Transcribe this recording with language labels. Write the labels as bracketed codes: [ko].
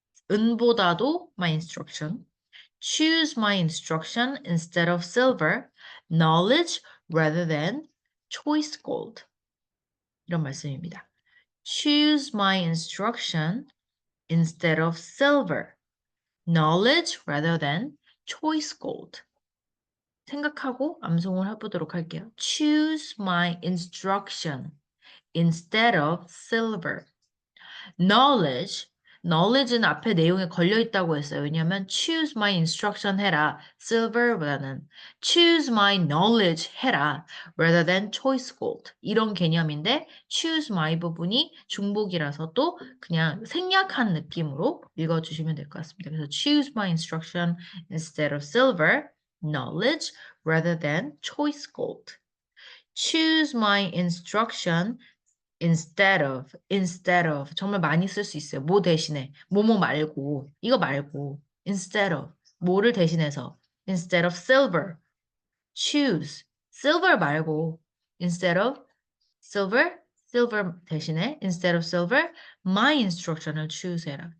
[ko] 은보다도 [en] my instruction. choose my instruction instead of silver, knowledge rather than choice gold. [ko] 이런 말씀입니다. [en] choose my instruction instead of silver, knowledge rather than choice gold. [ko] 생각하고 암송을 해보도록 할게요. [en] choose my instruction instead of silver. [ko] knowledge는 앞에 내용에 걸려 있다고 했어요. 왜냐하면 [en] choose my instruction 해라. silver보다는 choose my knowledge 해라. rather than choice gold. [ko] 이런 개념인데 choose my 부분이 중복이라서 또 그냥 생략한 느낌으로 읽어주시면 될 것 같습니다. 그래서 [en] choose my instruction instead of silver, knowledge rather than choice gold. choose my instruction instead of [ko] 정말 많이 쓸 수 있어요. [en] 뭐 대신에 뭐뭐 말고 이거 말고 instead of 뭐를 대신해서 instead of silver choose silver 말고 instead of silver 대신에 instead of silver my instruction을 choose 해라.